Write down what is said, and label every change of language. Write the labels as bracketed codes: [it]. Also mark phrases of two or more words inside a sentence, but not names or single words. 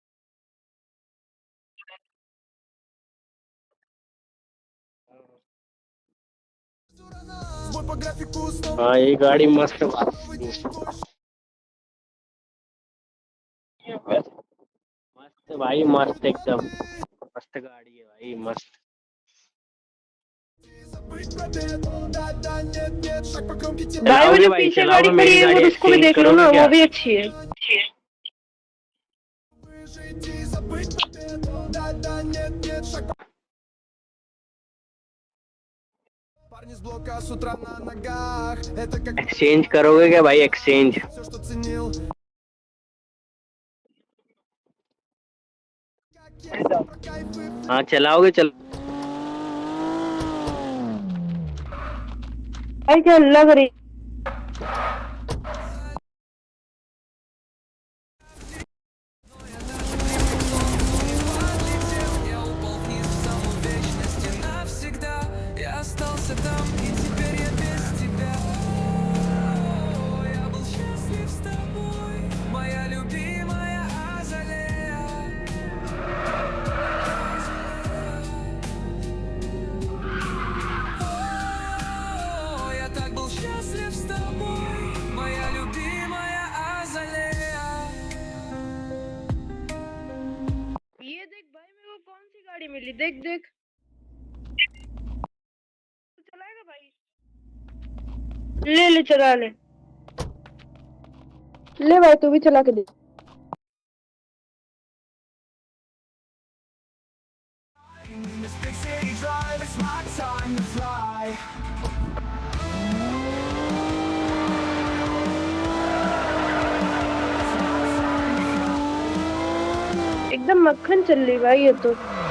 [hi] हाँ ये गाड़ी मस्त मस्त भाई, मस्त एकदम मस्त गाड़ी है भाई, मस्त। भाई वो चलाओगे जो भाई, पीछे चलाओगे, गाड़ी खड़ी मेरी है वो गाड़ी उसको भी exchange देख लो करोगे ना, क्या? वो भी अच्छी है। [ru] Парни с блока с утра на ногах. Это как [hi] एक्सचेंज करोगे क्या भाई, एक्सचेंज? [ru] все, что ценил. [hi] हाँ चलाओगे, चल। भाई क्या लग रही। [ru] Я упал вниз в саму вечность и навсегда. Я остался там, и теперь я без тебя. О, я был счастлив с тобой, моя любимая Азалея. О, я так был счастлив с тобой, моя любимая Азалея. [hi] ये देख भाई मेरे को कौन सी गाड़ी मिली, देख देख। तू चलाएगा भाई? ले ले चला ले। ले भाई तू भी चला के दे। [en] This big city drive, it's my time to fly. [hi] एकदम मक्खन चल रही भाई ये तो।